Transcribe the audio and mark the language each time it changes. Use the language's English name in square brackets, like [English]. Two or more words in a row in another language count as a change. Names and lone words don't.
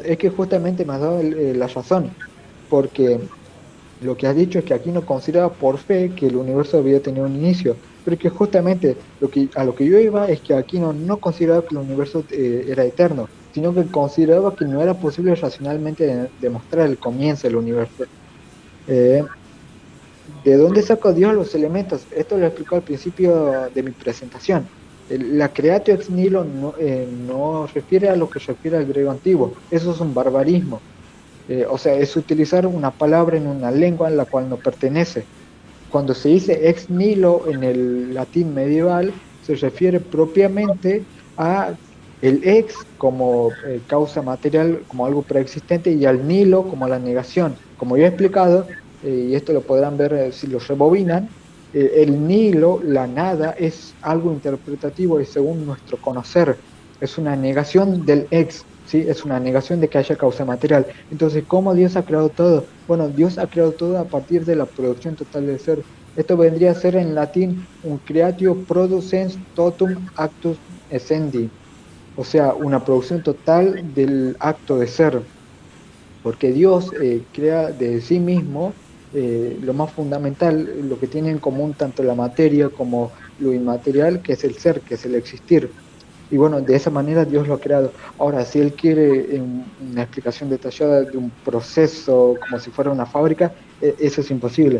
[Spanish] Es que justamente me has dado la razón, porque lo que has dicho es que Aquino consideraba por fe que el universo había tenido un inicio, pero que justamente a lo que yo iba es que Aquino no consideraba que el universo era eterno, sino que consideraba que no era posible racionalmente demostrar el comienzo del universo. Eh, ¿De dónde sacó Dios los elementos? Esto lo explicó al principio de mi presentación. La [Latin] creatio ex nihilo [Spanish] no refiere a lo que refiere al griego antiguo. Eso es un barbarismo. O sea, es utilizar una palabra en una lengua en la cual no pertenece. Cuando se dice [Latin] ex nihilo [Spanish] en el latín medieval, se refiere propiamente a el ex como causa material, como algo preexistente, y al nihilo como la negación. Como yo he explicado, y esto lo podrán ver si lo rebobinan, el nihilo, la nada, es algo interpretativo y según nuestro conocer, es una negación del ex, ¿sí? Es una negación de que haya causa material. Entonces, ¿cómo Dios ha creado todo? Bueno, Dios ha creado todo a partir de la producción total del ser. Esto vendría a ser en latín un [Latin] creatio producens totum actus essendi, [Spanish] o sea, una producción total del acto de ser, porque Dios crea de sí mismo lo más fundamental, lo que tiene en común tanto la materia como lo inmaterial, que es el ser, que es el existir. Y bueno, de esa manera Dios lo ha creado. Ahora, si Él quiere una explicación detallada de un proceso como si fuera una fábrica, eso es imposible.